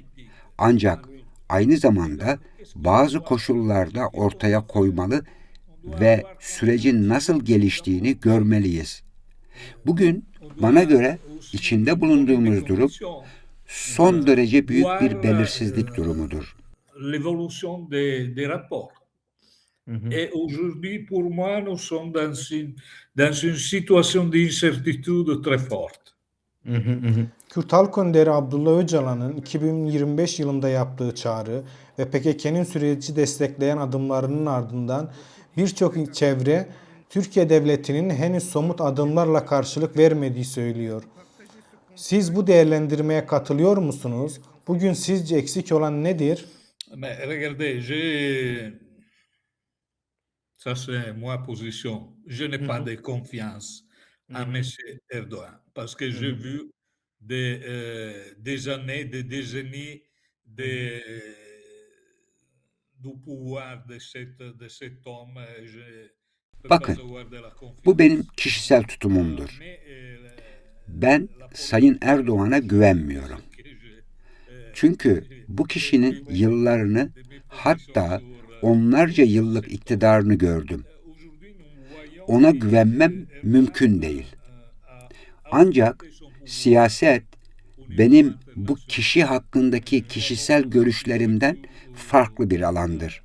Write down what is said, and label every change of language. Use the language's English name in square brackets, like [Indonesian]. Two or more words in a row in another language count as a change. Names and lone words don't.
[Turkish] Ancak aynı zamanda bazı koşullarda ortaya koymalı ve sürecin nasıl geliştiğini görmeliyiz. Bugün bana göre içinde bulunduğumuz durum son derece büyük bir belirsizlik durumudur. [French] L'évolution des rapports. Et aujourd'hui, pour moi, nous sommes dans une situation d'incertitude très forte. [Turkish] Kürt Halk Önderi Abdullah Öcalan'ın 2025 yılında yaptığı çağrı ve PKK'nın süreci destekleyen adımlarının ardından birçok çevre Türkiye Devleti'nin henüz somut adımlarla karşılık vermediği söylüyor. Siz bu değerlendirmeye katılıyor musunuz? Bugün sizce eksik olan nedir? [French] Mais regardez, Ça, c'est ma position. Je n'ai pas de confiance en Mhm. Monsieur Erdogan parce que j'ai Mhm. vu des années, des décennies de, du pouvoir de cet homme. Je ne peux pas [Turkish] Bakın, [French] avoir de la [Turkish] bu benim [French] confiance. [Turkish] kişisel tutumumdur. [French] Mais [Turkish] Ben [French] la [Turkish] Sayın [French] politique, [Turkish] Erdoğan'a [French] c'est [Turkish] güvenmiyorum. [French] ce que [Turkish] Çünkü bu kişinin yıllarını, hatta onlarca yıllık iktidarını gördüm. Ona güvenmem mümkün değil. Ancak siyaset benim bu kişi hakkındaki kişisel görüşlerimden farklı bir alandır.